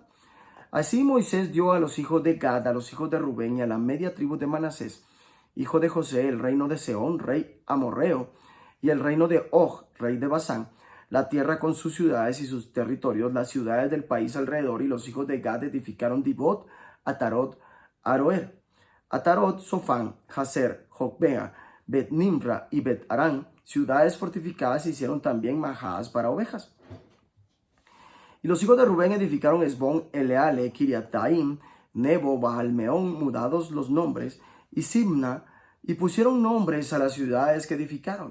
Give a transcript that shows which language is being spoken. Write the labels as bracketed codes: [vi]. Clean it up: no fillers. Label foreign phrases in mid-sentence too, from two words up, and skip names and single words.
[es] Así Moisés dio a los hijos de Gad, a los hijos de Rubén y a la media tribu de Manasés, hijo de José, el reino de Sehón, rey amorreo, y el reino de Og, rey de Basán, la tierra con sus ciudades y sus territorios, las ciudades del país alrededor. Y los hijos de Gad edificaron Dibot, Atarot, Aroer, Atarot, Sofán, Jazer, Jocbea, Bet Nimra y Bet Arán, ciudades fortificadas. Hicieron también majadas para ovejas. Y los hijos de Rubén edificaron Esbón, Eleale, Kiriataim, Nebo, Baalmeón, mudados los nombres, y Simna, y pusieron nombres a las ciudades que edificaron.